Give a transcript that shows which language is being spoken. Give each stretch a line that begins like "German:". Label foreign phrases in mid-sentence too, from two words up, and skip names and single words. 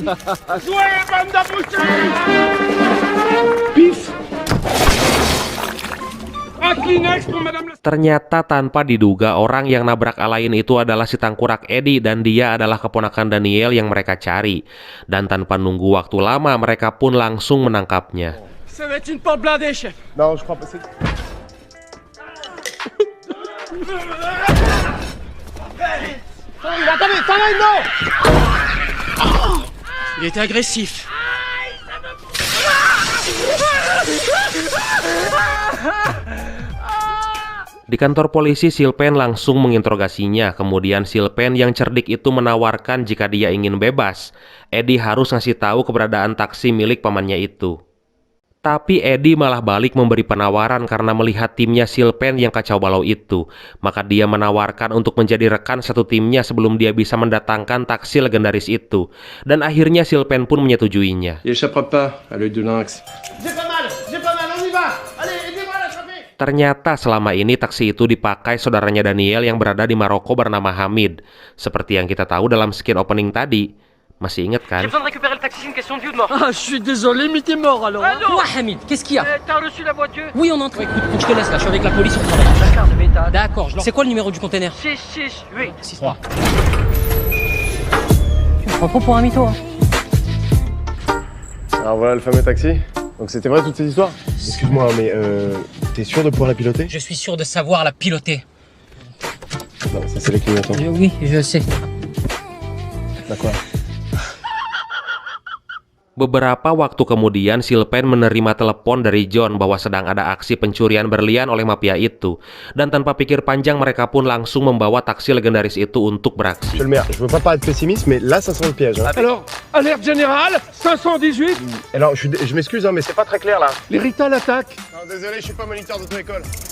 Indonesian: Ternyata tanpa diduga orang yang nabrak Alain itu adalah si tangkurak Eddie dan dia adalah keponakan Daniel yang mereka cari. Dan tanpa nunggu waktu lama mereka pun langsung menangkapnya.
French: Il était agressif.
Indonesian: Di kantor polisi, Sylvain langsung menginterogasinya. Kemudian Sylvain yang cerdik itu menawarkan jika dia ingin bebas, Eddie harus ngasih tahu keberadaan taksi milik pamannya itu. Tapi Eddie malah balik memberi penawaran karena melihat timnya Sylvain yang kacau balau itu. Maka dia menawarkan untuk menjadi rekan satu timnya sebelum dia bisa mendatangkan taksi legendaris itu. Dan akhirnya Sylvain pun menyetujuinya.
French: Il échappera pas à l'œil de lynx. J'ai pas mal, on y va. Allez, aidez-moi à l'attraper.
Indonesian: Ternyata selama ini taksi itu dipakai saudaranya Daniel yang berada di Maroko bernama Hamid. Seperti yang kita tahu dalam
English: skin opening
Indonesian: tadi. Masih ingat kan?
French: J'ai besoin de récupérer le taxi, c'est une question de vie ou de mort. Ah, je suis désolé, mais t'es mort alors. Quoi, Hamid? Qu'est-ce qu'il y a? T'as reçu la voiture? Oui, on entre. Écoute, faut que je te laisse là, je suis avec la police, on travaille. D'accord, de méthode. D'accord, c'est quoi le numéro du container? 668. 6-3. Tu me prends trop pour un mytho, hein. Alors voilà le fameux taxi. Donc c'était vrai toutes ces histoires? Excuse-moi, mais t'es sûr de pouvoir la piloter? Je suis sûr de savoir la piloter. Non, ça c'est les clignotants. Oui, je sais. D'accord.
Indonesian: Beberapa waktu kemudian, Sylvain menerima telepon dari John bahwa sedang ada aksi pencurian berlian oleh mafia itu. Dan tanpa pikir panjang, mereka pun langsung membawa taksi legendaris itu untuk beraksi.
French: Monsieur le maire, je veux pas paraître pessimiste, mais là ça sent le piège. Hein. Alors, alerte générale, 518. Alors, je m'excuse, hein, mais c'est pas très clair là. Les Rita l'attaque. Non, désolé, je suis pas moniteur d'auto-école.